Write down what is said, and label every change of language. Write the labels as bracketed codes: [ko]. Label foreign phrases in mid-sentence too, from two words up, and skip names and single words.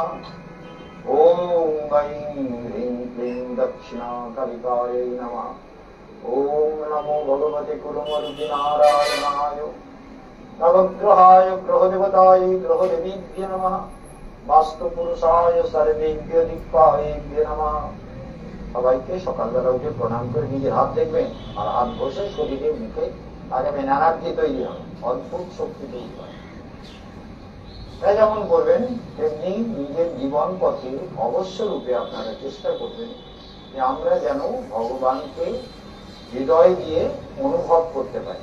[sa] ॐ ऐं ह्रीं क्लीं दक्षिणाकलिकायै नमः। ॐ नमो भगवते कुरुमरुदिनारायणाय नवग्रहाय ग्रहदेवताय ग्रहदेवीभ्यो नमः। वास्तुपुरुषाय सर्वेभ्यो दिक्पालेभ्यो नमः। [bn] সবাইকে সকালবেলা উঠে প্রণাম করে নিজের হাত দেখবেন আর হাত বসে শরীরের মুখে আগামী এনার্জি তৈরি হবে, অদ্ভুত শক্তি তৈরি হয়। তাই যেমন করবেন তেমনি নিজের জীবন পথে অবশ্য রূপে আপনারা চেষ্টা করবেন যে আমরা যেন ভগবানকে হৃদয় দিয়ে অনুভব করতে পারি।